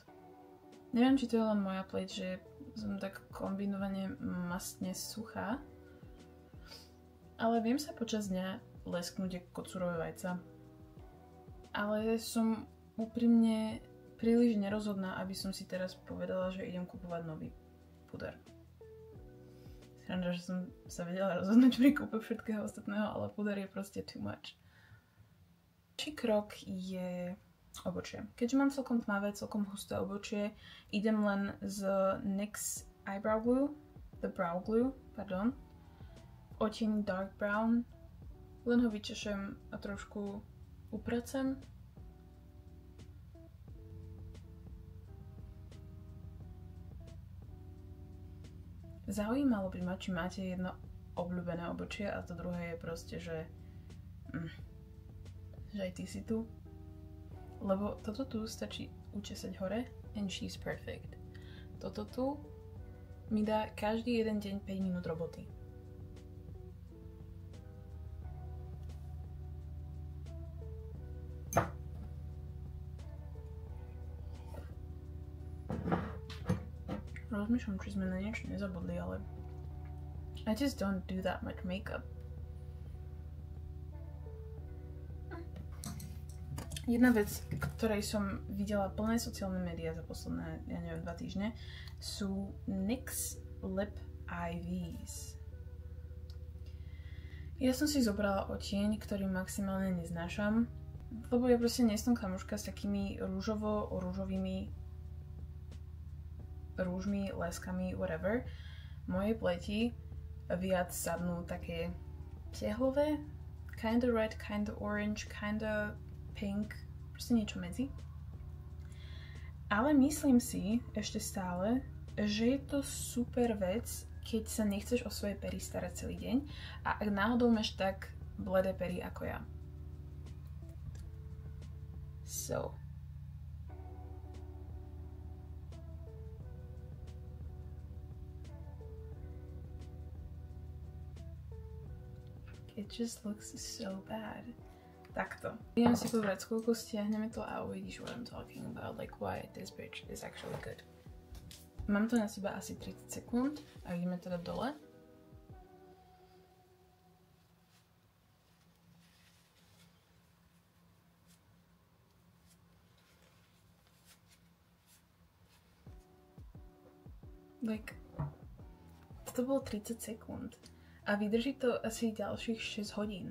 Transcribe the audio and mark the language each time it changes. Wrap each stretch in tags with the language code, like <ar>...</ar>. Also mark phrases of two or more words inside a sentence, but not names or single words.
<sk>Neviem, či to je len moja pleť, že som tak kombinovane mastne suchá, ale viem sa počas dňa lesknúť ako kocúrové vajca. Ale som úprimne príliš nerozhodná, aby som si teraz povedala, že idem kupovať nový puder. Sranda, že som sa vedela rozhodnúť pri kúpe všetkého ostatného, ale puder je proste</sk> <en>too much.</en> <sk>Ďalší krok je obočie. Keďže mám celkom tmavé, celkom husté obočie, idem len z NYX Eyebrow Glue, Brow Glue, v odtieni Dark Brown. Len ho vyčešem a trošku upracem. Zaujímalo by ma, či máte jedno obľúbené obočie a to druhé je proste, že aj ty si tu. Lebo toto tu stačí učesať hore</sk> <en>and she's perfect.</en> <sk>Toto tu mi dá každý jeden deň 5 minút roboty. Rozmýšľam, či sme na niečo nezabudli, ale</sk> <en>I just don't do that much makeup.</en> <sk>Jedna vec, ktorej som videla plné sociálne médiá za posledné, 2 týždne, sú NYX Lip IVs. Ja som si zobrala odtieň, ktorý maximálne neznášam, lebo ja proste nie som kamoška s takými rúžovými rúžmi, leskami, whatever. Mojej pleti viac sadnú také tehlové,</sk> <en>kinda red, kinda orange, kinda pink,</en> <sk>proste niečo medzi. Ale myslím si ešte stále, že je to super vec, keď sa nechceš o svoje pery starať celý deň a ak náhodou máš tak bledé pery ako ja.</sk> <en>So. It just looks so bad.</en> <sk>Takto. Idem si povedať skúlku, stiahneme to a uvidíš</sk> <en>what I'm talking about, like why this bitch is actually good.</en> <sk>Mám to na seba asi 30 sekúnd a ideme teda dole. Like, to bolo 30 sekúnd a vydrží to asi ďalších 6 hodín.</sk>